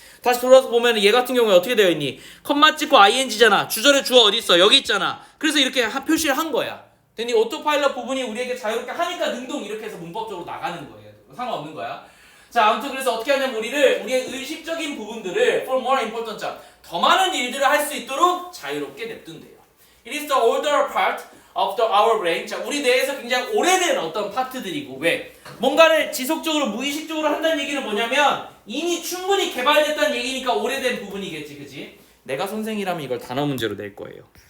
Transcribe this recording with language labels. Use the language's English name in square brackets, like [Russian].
[Korean] 다시 돌아서 보면 얘 같은 경우에 어떻게 되어 있니? 컴마 찍고 ing잖아. 주절의 주어 어디 있어? 여기 있잖아. 그래서 이렇게 표시를 한 거야. 됐니? 오토파일럿 부분이 우리에게 자유롭게 하니까 능동 이렇게 해서 문법적으로 나가는 거예요. 상관없는 거야. 자, 아무튼 그래서 어떻게 하냐면 우리의 의식적인 부분들을 [English] for more important job, [Korean] 더 많은 일들을 할 수 있도록 자유롭게 냅둔대요. [English] It is the older part of our brain. [Korean] 자, 우리 뇌에서 굉장히 오래된 어떤 파트들이고, 왜? 뭔가를 지속적으로 무의식적으로 한다는 얘기는 뭐냐면 이미 충분히 개발됐다는 얘기니까 오래된 부분이겠지, 그지? 내가 선생이라면 이걸 단어 문제로 낼 거예요.